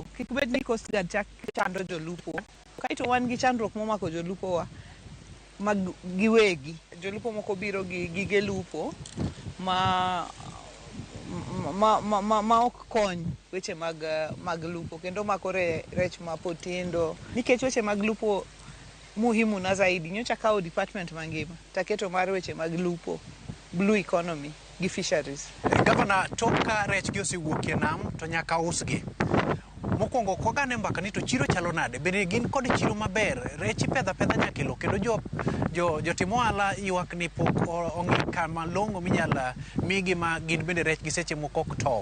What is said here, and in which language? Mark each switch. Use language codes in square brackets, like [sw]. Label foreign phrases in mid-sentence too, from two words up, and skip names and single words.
[luo] Kik bed ni Coast Guard chando jolupo. Kaito wan gi chandruok momako jolupo wa mag giwegi. Jolupo moko biro gi gige lupo ma ok kony weche mag lupo kendo makore rech ma potindo nikech weche mag lupo [sw] muhimu na zaidi [luo] nyocha kao department mangima taketo mar weche mag lupo [en] blue economy [luo] gi fisheries. Governor toka rech gi osewuok e nam to nyaka usgi. Mokwongo kogane mbaka ni to chiro chalo nade bende gin kod chiro maber rech pedha nyakelo kendo jotimo ohala ywak ni pok ong'i kama longo minyala migi ma gin bende rech gi seche moko ok tow.